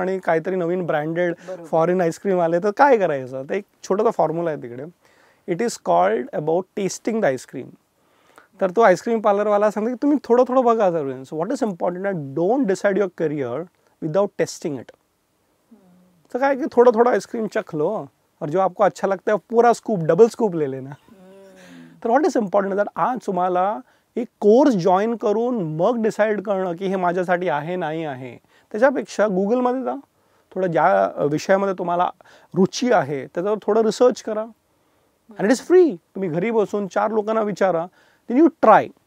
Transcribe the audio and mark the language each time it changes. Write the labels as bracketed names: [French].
[Marathi] आणि काहीतरी नवीन branded foreign ice cream आले तर काय करायचं. तर एक छोटासा फॉर्म्युला आहे तिकडे. [English] It is called about testing the ice cream. [Marathi] तर तो आईस्क्रीम पार्लरवाला सांगतो की तुम्ही थोडं थोडं बघा जरूर. [English] So what is important that don't decide your career without testing it. [Hindi] तो काय कि थोड़ा थोड़ा आइसक्रीम चख लो और जो आपको अच्छा लगता है पूरा स्कूप, डबल स्कूप ले लेना. [Marathi] तर [English] what is important that [Marathi] आज तुम्हाला एक कोर्स जॉईन करून मग डिसाईड करणं की हे माझ्यासाठी आहे नाही आहे, त्याच्यापेक्षा गुगलमध्ये जा, थोडं ज्या विषयामध्ये तुम्हाला रुची आहे त्याच्यावर थोडं रिसर्च करा. [English] And it is free. [Marathi] तुम्ही घरी बसून 4 लोकांना विचारा, [English] Then you try.